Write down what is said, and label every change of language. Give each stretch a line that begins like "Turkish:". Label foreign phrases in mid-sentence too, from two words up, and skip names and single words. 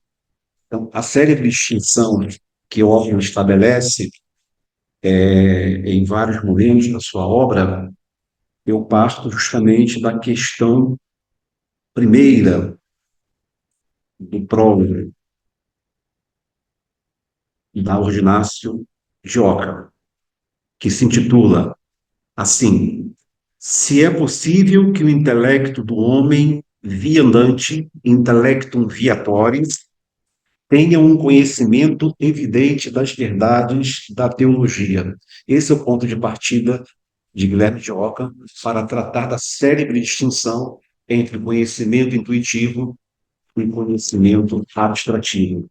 Portuguese: Então, a série de distinção que Ockham estabelece em vários momentos da sua obra, eu parto justamente da questão primeira do prólogo da Ordinatio de Ockham, que se intitula assim: se é possível que o intelecto do homem viandante,
Latin: intellectum viatoris,
Portuguese: tenha um conhecimento evidente das verdades da teologia. Esse é o ponto de partida de Guilherme de Ockham para tratar da célebre distinção entre conhecimento intuitivo e conhecimento abstrativo.